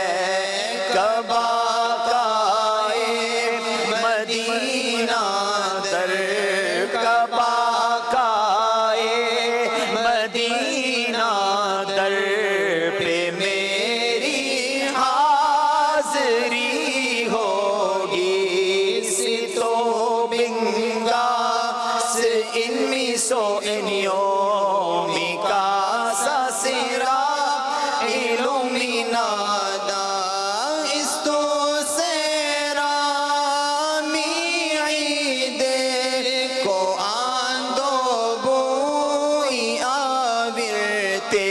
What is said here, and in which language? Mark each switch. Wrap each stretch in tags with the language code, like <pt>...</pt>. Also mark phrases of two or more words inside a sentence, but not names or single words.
<ur>کعبہ کا مدینہ در کعبہ کا مدینہ در پہ میری حاضری ہوگی.</ur> <es>Si tu vengas in mi sueño, mi casa será iluminada. Esto será mi Eid, quando voy a verte.</es>